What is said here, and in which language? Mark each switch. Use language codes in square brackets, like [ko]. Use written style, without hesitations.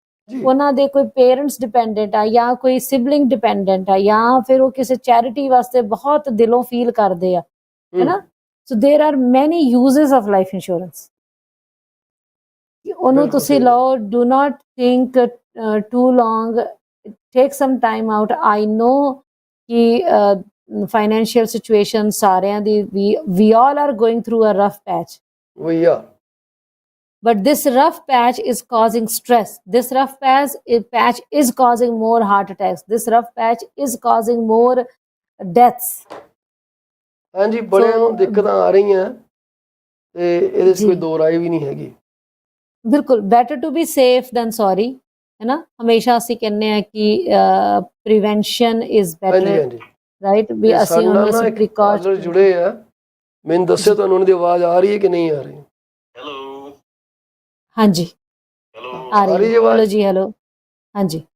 [pa] ਉਹਨਾਂ ਦੇ ਕੋਈ ਪੇਰੈਂਟਸ ਡਿਪੈਂਡੈਂਟ ਆ ਜਾਂ ਕੋਈ ਸਿਬਲਿੰਗ ਡਿਪੈਂਡੈਂਟ ਆ ਜਾਂ ਫਿਰ ਉਹ ਕਿਸੇ ਚੈਰਿਟੀ ਵਾਸਤੇ ਬਹੁਤ ਦਿਲੋਂ ਫੀਲ ਕਰਦੇ ਆ, ਹੈ ਨਾ. [en] So there are many uses of life insurance. [pa] ਉਹਨੂੰ ਤੁਸੀਂ ਲਓ, [en] Do not think too long, take some time out. I know ਕਿ financial situation ਸਾਰਿਆਂ ਦੀ, we all are going through a rough patch. We are. But this rough patch is causing stress. This rough patch is causing more heart attacks. This rough patch is causing more deaths. [pa] ਹਾਂਜੀ, ਬੜਿਆਂ ਨੂੰ ਦਿੱਕਤਾਂ ਆ ਰਹੀਆਂ ਤੇ ਇਹਦੇ 'ਚ ਕੋਈ ਦੋ ਰਾਏ ਵੀ ਨਹੀਂ ਹੈਗੀ. [en] ਬਿਲਕੁਲ, better to be safe than sorry, ਹੈ ਨਾ. [pa] ਹਮੇਸ਼ਾ ਅਸੀਂ ਕਹਿੰਦੇ ਆ ਕਿ [en] prevention is better, [pa] ਰਾਈਟ, ਵੀ ਅਸੀਂ ਉਹਨਾਂ ਪ੍ਰੀਕਾਸ਼ਨ ਜੁੜੇ ਆ. ਮੈਨੂੰ ਦੱਸਿਓ ਤੁਹਾਨੂੰ ਉਹਨਾਂ ਦੀ ਆਵਾਜ਼ ਆ ਰਹੀ ਹੈ ਕਿ ਨਹੀਂ ਆ ਰਹੀ? ਹੈਲੋ, ਹਾਂਜੀ ਆ ਰਹੀ ਹੈ, ਹੈਲੋ ਜੀ, ਹੈਲੋ, ਹਾਂਜੀ